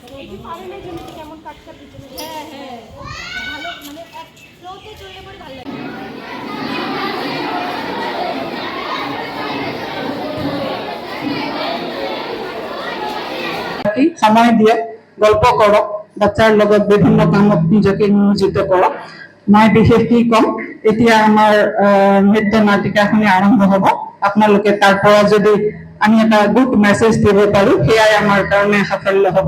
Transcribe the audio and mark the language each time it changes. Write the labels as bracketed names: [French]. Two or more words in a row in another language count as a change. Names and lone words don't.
[Bangla] এই যে পারেনের জন্য কেমন কাটটা পিছনে, হ্যাঁ হ্যাঁ ভালো, মানে এক ফ্লোতে চলে পড়ে ভালো লাগে। [Assamese] সময় দিয়ে গল্প কৰক, বাচ্চাৰ লগত বিভিন্ন কামত নিজকে নিয়োজিত কৰক। মই বিশেষ কি কম, এতিয়া আমাৰ নৃত্য নাটিকাখিনি আৰম্ভ হ'ব। আপোনালোকে তাৰ পৰা যদি আমি এটা [English] good message [Assamese] দিব পাৰো, সেয়াই আমাৰ কাৰণে সাফল্য হ'ব।